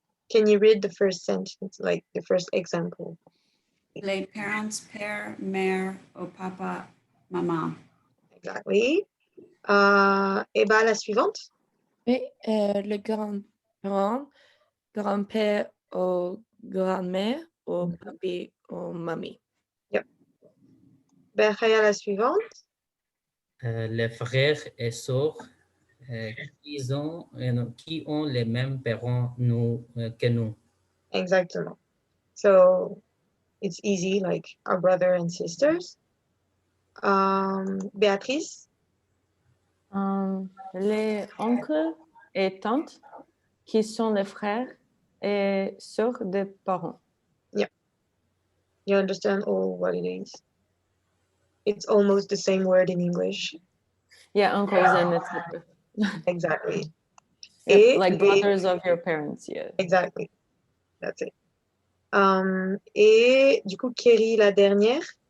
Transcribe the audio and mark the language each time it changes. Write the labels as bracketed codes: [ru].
[en] Can you read the first sentence, like the first example? [fr] Les parents, père, mère, au papa, maman. [en] Exactly. [fr] Et bien, la suivante. Oui, le grand-parent, grand-père ou grand-mère, ou papi ou mamie. Yep. Ben, la suivante. Les frères et sœurs qui ont les mêmes parents que nous. Exactement. [en] So it's easy, like our brother and sisters. Beatrice. [fr] Les oncles et tantes qui sont les frères et sœurs des parents. [en] Yeah. You understand all what it is? It's almost the same word in English. Yeah, uncles and etc. Exactly. Et like brothers of your parents, yeah. Exactly. That's it. [fr] Et du coup, Kerry, la dernière.